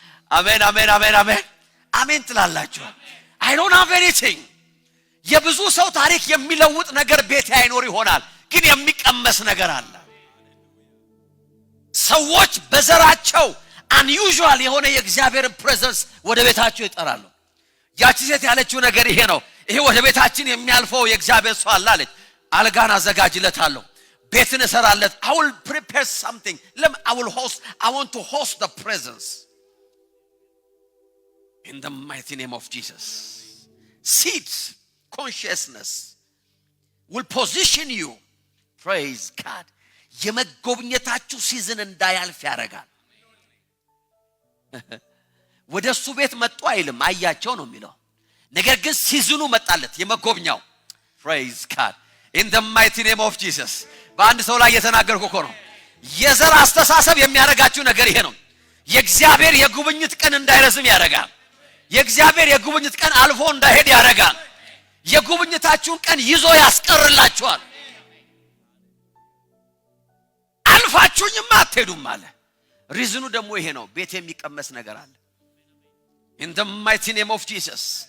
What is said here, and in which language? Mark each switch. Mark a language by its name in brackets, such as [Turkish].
[Amharic] አሜን አሜን አሜን አሜን አሜን ትላላችሁ። [English] I don't have anything [Amharic] የብዙ ሰው ታሪክ የሚለውጥ ነገር ቤት አይኖር ይሆናል፣ ግን የሚቀመስ ነገር አለ። ሰዎች በዘራቸው unusual የሆነ የእግዚአብሔር ፕሬዘንስ ወደ ቤታቸው ይጠራሉ። ያቺ ሴት ያለችው ነገር ይሄ ነው። ይሄ ወደ ቤታችን የሚያልፈው የእግዚአብሔር ሰው አለ አለች። አልጋን አዘጋጅለታለሁ፣ ቤትን እሰራለት። [English] I will prepare something. I want to host the presence. In the mighty name of Jesus. Seed consciousness will position you. Praise God. [Amharic] የመጎብኘታችሁ ሲዝን እንዳያልፍ ያደርጋል። ወደሱ ቤት መጡ አይልም፣ አያቸው ነው የሚለው። ነገር ግን ሲዝኑ መጣለት የመጎብኛው። [English] Praise God. In the mighty name of Jesus. [Amharic] በአንድ ሰው ላይ የተናገርኩ እኮ ነው። የዘር አስተሳሰብ የሚያረጋችሁ ነገር ይሄ ነው። የእግዚአብሔር የጉብኝት ቀን እንዳይረዝም ያደርጋል። የእግዚአብሔር የጉብኝት ቀን አልፎ እንዳይሄድ ያደርጋል። የጉብኝታችሁን ቀን ይዞ ያስቀርላችኋል። አልፋችሁኝማ አትሄዱም አለ። ሪዝኑ ደግሞ ይሄ ነው። ቤት የሚቀመስ ነገር አለ። In the mighty name of Jesus.